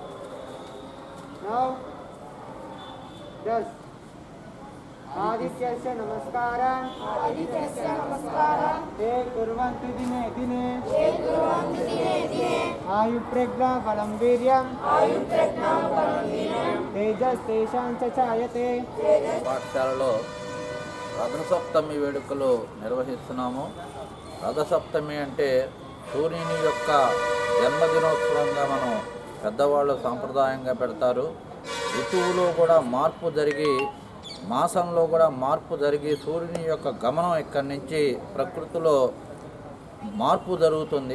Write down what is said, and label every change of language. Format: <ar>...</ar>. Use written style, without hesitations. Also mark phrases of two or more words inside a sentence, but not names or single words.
<sa>9 10 आदित्यस्य नमस्कारं ते कुर्वन्तु दिने दिने आयुर्प्रज्ञा बलं वीर्यं तेजस्तेषां च ఛాయతే.</sa> <te>పాఠశాలలో రథసప్తమి వేడుకలు నిర్వహిస్తున్నాము. రథసప్తమి అంటే సూర్యుని యొక్క జన్మదినోత్సవంగా మనం పెద్దవాళ్ళు సాంప్రదాయంగా పెడతారు. ఋతువులో కూడా మార్పు జరిగి మాసంలో కూడా మార్పు జరిగి సూర్యుని యొక్క గమనం ఇక్కడి నుంచి ప్రకృతిలో మార్పు జరుగుతుంది.</te>